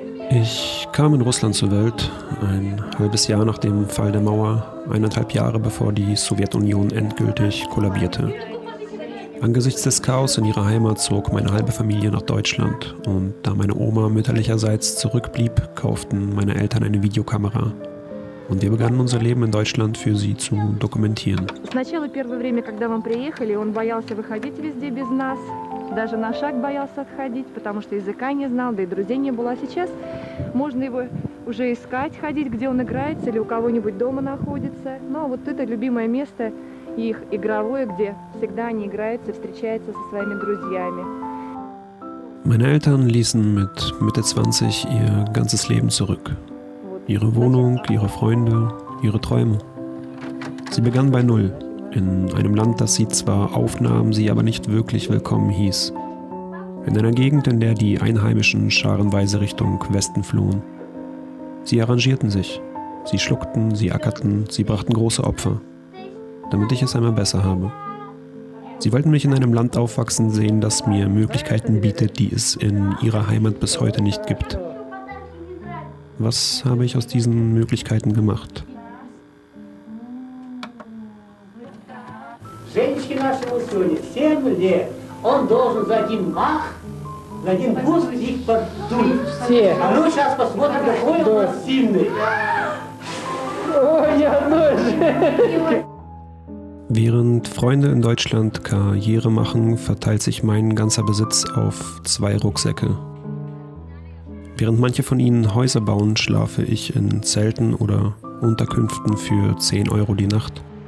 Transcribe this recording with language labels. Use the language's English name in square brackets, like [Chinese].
[German] Ich kam in Russland zur Welt, ein halbes Jahr nach dem Fall der Mauer, 1,5 Jahre bevor die Sowjetunion endgültig kollabierte. Angesichts des Chaos in ihrer Heimat zog meine halbe Familie nach Deutschland und da meine Oma mütterlicherseits zurückblieb, kauften meine Eltern eine Videokamera. Und wir begannen unser Leben in Deutschland für sie zu dokumentieren. [Russian] Сначала первое время, когда мы приехали, он боялся выходить везде без нас. Даже на шаг боялся отходить, потому что языка не знал, да и друзей не было. А сейчас можно его уже искать, ходить, где он играется или у кого-нибудь дома находится. Ну а вот это любимое место их игровое, где всегда они играются, встречаются со своими друзьями. [German] Meine Eltern ließen mit Mitte 20 ihr ganzes Leben zurück. Ihre Wohnung, ihre Freunde, ihre Träume. Sie begann bei Null, in einem Land, das sie zwar aufnahm, sie aber nicht wirklich willkommen hieß. In einer Gegend, in der die Einheimischen scharenweise Richtung Westen flohen. Sie arrangierten sich. Sie schluckten, sie ackerten, sie brachten große Opfer, damit ich es einmal besser habe. Sie wollten mich in einem Land aufwachsen sehen, das mir Möglichkeiten bietet, die es in ihrer Heimat bis heute nicht gibt. Was habe ich aus diesen Möglichkeiten gemacht? [Russian] Женечки нашего сегодня 7 лет. Он должен за один мах, за один гусь их поддуть. Все. А мы сейчас посмотрим, какой он у нас сильный. Ой, ни одной же. [German] Während Freunde in Deutschland Karriere machen, verteilt sich mein ganzer Besitz auf 2 Rucksäcke. Während manche von ihnen Häuser bauen, schlafe ich in Zelten oder Unterkünften für 10 Euro die Nacht.